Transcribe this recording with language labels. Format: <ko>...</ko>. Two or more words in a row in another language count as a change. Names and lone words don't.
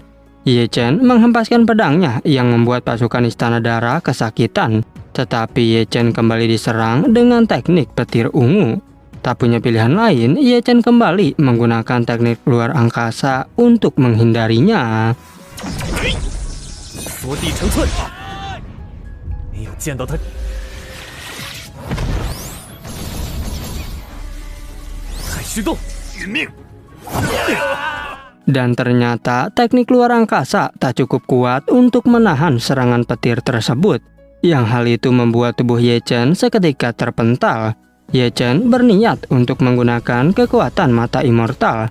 <id>Ye Chen menghempaskan pedangnya yang membuat pasukan Istana Darah kesakitan. Tetapi Ye Chen kembali diserang dengan teknik petir ungu. Tak punya pilihan lain, Ye Chen kembali menggunakan teknik luar angkasa untuk menghindarinya.</id> <zh>缩地成寸，没有见到他。太虚洞，殒命！</zh> <id>Dan ternyata teknik luar angkasa tak cukup kuat untuk menahan serangan petir tersebut. Yang hal itu membuat tubuh Ye Chen seketika terpental. Ye Chen berniat untuk menggunakan kekuatan mata immortal.</id>